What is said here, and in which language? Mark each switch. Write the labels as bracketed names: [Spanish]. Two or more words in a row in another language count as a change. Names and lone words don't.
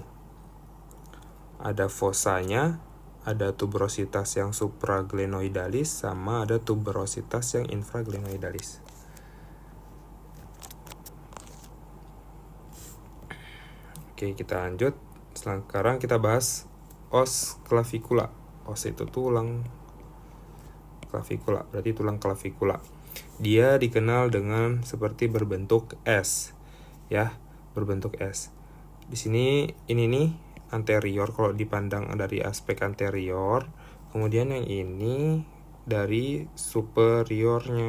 [Indonesian] Ada fossanya, ada tuberositas yang supraglenoidalis, sama ada tuberositas yang infraglenoidalis. Oke, kita lanjut. Sekarang kita bahas [Latin] os clavicula. [Indonesian] Os itu tulang, clavicula berarti tulang clavicula. Dia dikenal dengan seperti berbentuk S, ya, berbentuk S. Di sini ini nih anterior kalau dipandang dari aspek anterior, kemudian yang ini dari superiornya.